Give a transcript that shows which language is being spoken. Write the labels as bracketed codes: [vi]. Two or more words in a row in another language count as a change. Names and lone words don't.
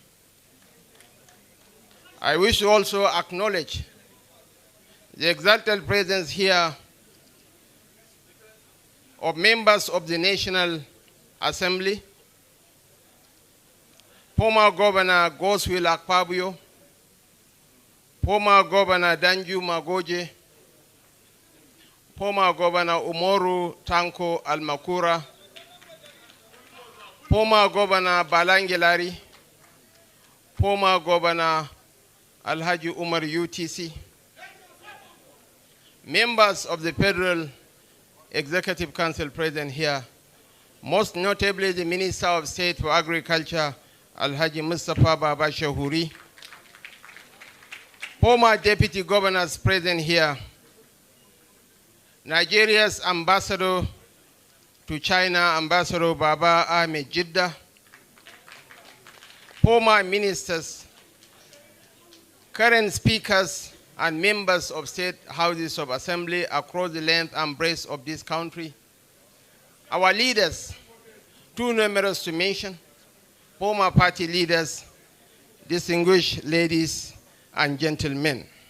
[en] I wish to also acknowledge the exalted presence here of members of the National Assembly, former Governor Goswill Akpabio, former Governor Danju Magoje, former Governor Umoru Tanko Almakura, former Governor Balangilari, former Governor Alhaji Umar UTC, members of the Federal Executive Council present here, most notably the Minister of State for Agriculture, Alhaji Mustafa Baba Shahuri, former Deputy Governors present here, Nigeria's Ambassador to China, Ambassador Baba Ahmed Jidda, former ministers, current speakers, and members of state houses of assembly across the length and breadth of this country, our leaders, too numerous to mention, former party leaders, distinguished ladies and gentlemen.